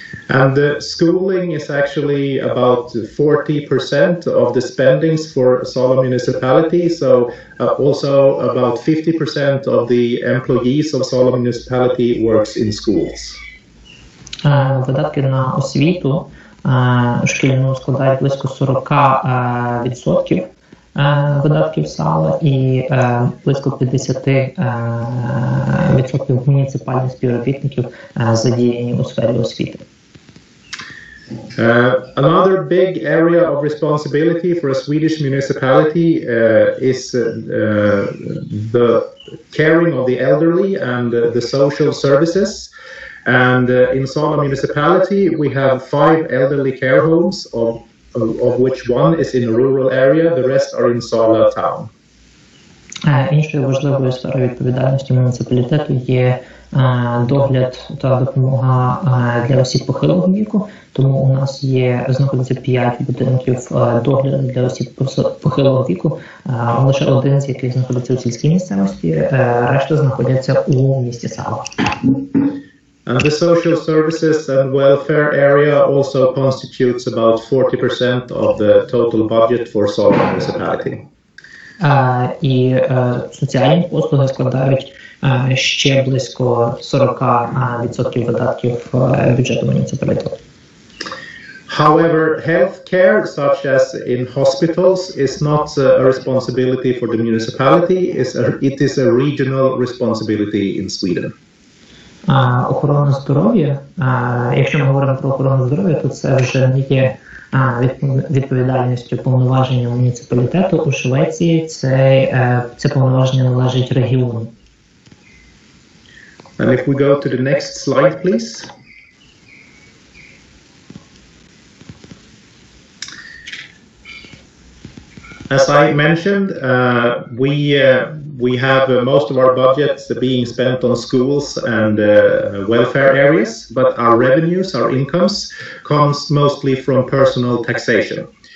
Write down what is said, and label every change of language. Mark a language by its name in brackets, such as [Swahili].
[English] And schooling is actually about 40% of the spendings for Sala municipality, so also about 50% of the employees of Sala municipality works in schools. [Ukrainian] Видатки на освіту шкільну складають близько 40% видатків Сала і близько 50% муніципальних співробітників задіяні у сфері освіти. [English] Another big area of responsibility for a Swedish municipality is the caring of the elderly and the social services. And in Sala municipality we have 5 elderly care homes, of which 1 is in a rural area, the rest are in Sala town. [Ukrainian] Іншою важливою сферою відповідальності муніципалітету є догляд та допомога для осіб похилого віку, тому у нас знаходиться 5 будинків догляду для осіб похилого віку, лише 1 з яких знаходиться у сільській місцевості, решта знаходяться у місті Сала. [English] And the social services and welfare area also constitutes about 40% of the total budget for Sala municipality. [Ukrainian] І соціальні послуги складають ще близько 40% видатків бюджету муніципалітету. [English] However, healthcare, such as in hospitals, is not a responsibility for the municipality. It is a regional responsibility in Sweden. [Ukrainian] Охорона здоров'я, якщо ми говоримо про охорону здоров'я, то це вже не є відповідальністю повноваження муніципалітету. У Швеції це повноваження належить регіону. [English] And if we go to the next slide, please. As I mentioned, we have most of our budgets being spent on schools and welfare areas, but our revenues, our incomes, comes mostly from personal taxation.